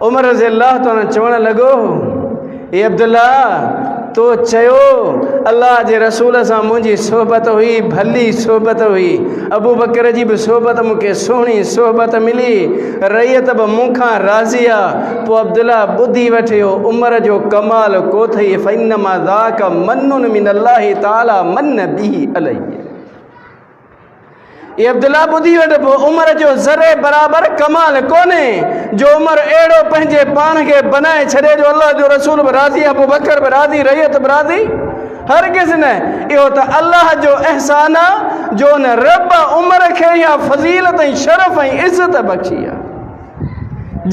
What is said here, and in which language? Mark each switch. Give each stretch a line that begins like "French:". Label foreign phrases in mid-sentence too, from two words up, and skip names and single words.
Sindhi: उमर
Arabic: رضي الله تعالى
Sindhi: चवण लॻो, ए अब्दुल्ला, तो चयो अल्लाह जे रसूल सां मुंहिंजी सोहबत हुई, भली सोहबत हुई। अबू बकर जी बि सोहबत मूंखे सुहिणी सोहबत मिली, रैयत बि मूंखां राज़ी आहे। पोइ अब्दुल्ला ॿुधी वठियो, उमर जो कमाल को अथई,
Arabic: فإنما ذاك من من الله تعالى من به علي.
Sindhi: ये अब्दुल्ला ॿुधी वठ, पोइ उमर जो ज़रे बराबरि कमाल कोन्हे जो उमर अहिड़ो पंहिंजे पाण खे बनाए छॾे जो अल्लाह जो रसूल बि राज़ी, अबू बकर बि राज़ी, रैयत बि राज़ी। हरगिज़ न। इहो त अल्लाह जो अहसान आहे जो उन रब उमर खे इहा फ़ज़ीलत ऐं शरफ़ ऐं इज़त बख़्शी आहे।